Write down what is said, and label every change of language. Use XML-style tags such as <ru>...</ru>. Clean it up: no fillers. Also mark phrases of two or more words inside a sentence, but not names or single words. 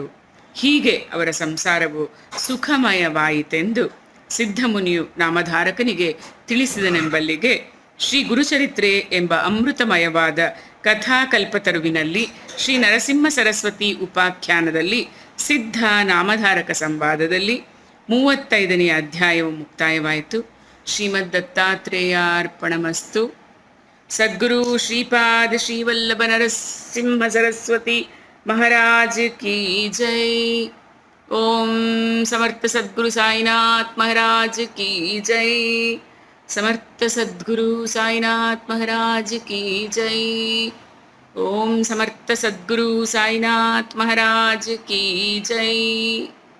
<kn>ಹೀಗೆ ಅವರ ಸಂಸಾರವು ಸುಖಮಯವಾಯಿತೆಂದು ಸಿದ್ಧಮುನಿಯು ನಾಮಧಾರಕನಿಗೆ ತಿಳಿಸಿದನೆಂಬಲ್ಲಿಗೆ ಶ್ರೀ ಗುರುಚರಿತ್ರೆ ಎಂಬ ಅಮೃತಮಯವಾದ ಕಥಾಕಲ್ಪತರುವಿನಲ್ಲಿ ಶ್ರೀ ನರಸಿಂಹ ಸರಸ್ವತಿ ಉಪಾಖ್ಯಾನದಲ್ಲಿ ಸಿದ್ಧ ನಾಮಧಾರಕ ಸಂವಾದದಲ್ಲಿ 35ನೇ ಅಧ್ಯಾಯವು ಮುಕ್ತಾಯವಾಯಿತು.</kn> <sa>ಶ್ರೀಮದ್ ದತ್ತಾತ್ರೇಯಾರ್ಪಣಮಸ್ತು. ಸದ್ಗುರು ಶ್ರೀಪಾದ ಶ್ರೀವಲ್ಲಭ ನರಸಿಂಹ ಸರಸ್ವತಿ</sa> <hi>महाराज की जय। ओम समर्थ सद्गुरु साईनाथ महाराज की जय। समर्थ सद्गुरु साईनाथ महाराज की जय। ओम समर्थ सद्गुरु साईनाथ महाराज की जय।</hi>